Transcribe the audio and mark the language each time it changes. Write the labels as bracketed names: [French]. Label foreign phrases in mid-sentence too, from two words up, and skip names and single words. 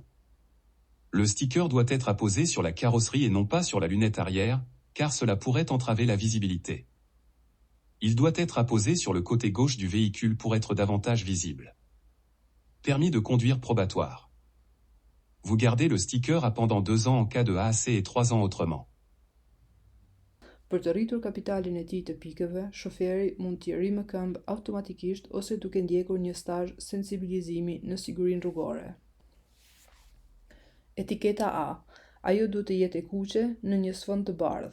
[French] Le sticker doit être apposé sur la carrosserie et non pas sur la lunette arrière, car cela pourrait entraver la visibilité. Il doit être apposé sur le côté gauche du véhicule pour être davantage visible. Permis de conduire probatoire. Vous gardez le sticker A pendant 2 ans en cas de AAC et 3 ans autrement. [Albanian] Për të rritur kapitalin e tij të pikëve, shoferi mund t'i rrimë këmbë automatikisht ose duke ndjekur një stazh sensibilizimi në sigurinë rrugore. Etiketa A. Ajo duhet të jetë e kuqe në një sfond të bardhë.